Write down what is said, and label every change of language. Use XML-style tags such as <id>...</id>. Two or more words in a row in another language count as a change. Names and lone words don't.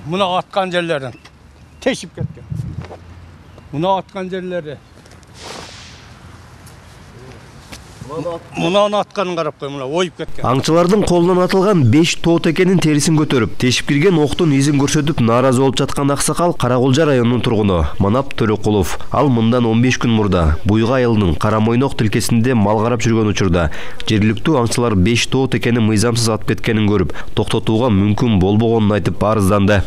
<ky>Мына аткан жерлерден тешип кеткен. Мына аткан жерлери. Мына атканын карап кой, мына ойып кеткен. Аңчылардын колунан атылган 5 тоот экенин терисин көтөрүп, тешип кирген октун изин көрсөтүп нааразы болуп жаткан аксакал Каракулжа районунун тургуну Манап Төлөкулов. Ал мындан 15 күн мурда Буйга айылынын Карамойнок тилкесинде мал карап жүргөн учурда жергиликтүү аңчылар 5 тоот экенин мыйзамсыз атып кеткенин көрүп, токтотууга мүмкүн болбогонун айтып арызданды.</ky>